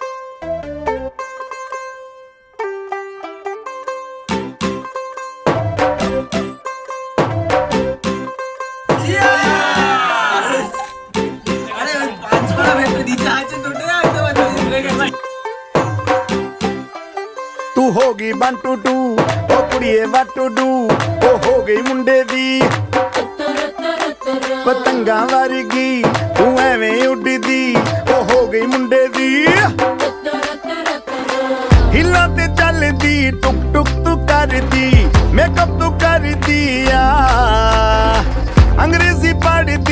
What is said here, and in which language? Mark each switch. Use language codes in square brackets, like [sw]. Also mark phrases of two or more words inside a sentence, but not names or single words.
[bn] আরে ওই 5 টাকা ভেতরে দিতে আছে দুটো একদম ভুলে গেছি [pa] ਤੂੰ ਹੋ ਗਈ 1 2 2 ਓ ਕੁੜੀਏ [en] what to do [pa] ਓ ਹੋ ਗਈ ਮੁੰਡੇ ਦੀ ਪਤੰਗਾਂ ਵਰਗੀ ਤੂੰ ਐਵੇਂ ਉੱਡਦੀ ਓ ਹੋ ਗਈ ਮੁੰਡੇ ਦੀ ਹਿੱਲਾਂ ਤੇ ਚੱਲਦੀ ਟੁਕ ਟੁਕ ਤੂੰ ਕਰਦੀ ਮੇਕਅਪ ਤੂੰ ਕਰਦੀ ਆ ਅੰਗਰੇਜ਼ੀ ਪੜ੍ਹਦੀ